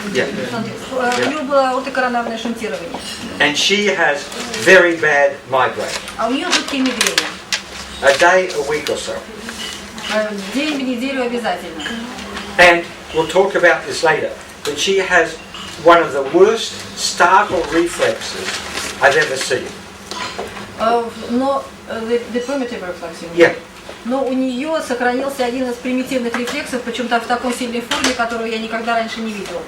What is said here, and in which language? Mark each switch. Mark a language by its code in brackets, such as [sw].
[ru] У него было ортокоронарное шунтирование. [en] And she has very bad migraine. [ru] А у нее жуткие мигрени. [en] A day, a week or so. [ru] День в неделю обязательно. [en] And we'll talk about this later. But she has one of the worst startle reflexes I've ever seen. Но the primitive reflex. Yeah. [ru] Но у нее сохранился один из примитивных рефлексов, причем в такой сильной форме, которую я никогда раньше не видела.